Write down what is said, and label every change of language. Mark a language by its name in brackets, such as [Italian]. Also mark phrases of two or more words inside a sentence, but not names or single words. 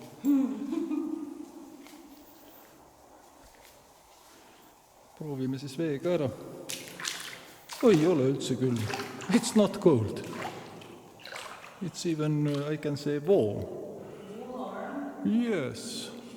[Estonian] Proovime siis veega ära. Ei ole üldse külm. [English] It's not cold. It's even, I can say, warm. Warm? Yes.